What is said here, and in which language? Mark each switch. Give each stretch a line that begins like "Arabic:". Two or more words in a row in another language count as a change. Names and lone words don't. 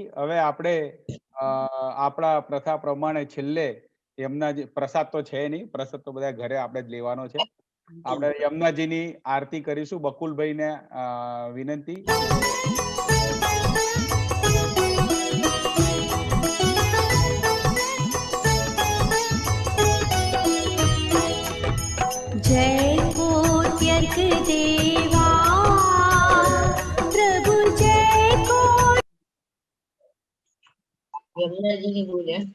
Gujarati: હવે આપણે આપણા પ્રથા પ્રમાણે છેલ્લે એમના જે પ્રસાદ તો છે નહીં, પ્રસાદ તો બધા ઘરે આપણે જ લેવાનો છે. આપણે યમુનાજીની આરતી કરીશું. બકુલભાઈને વિનંતી.
Hindi: जय कोत्यर्क देवा प्रभु जय को यमुना जी की बोले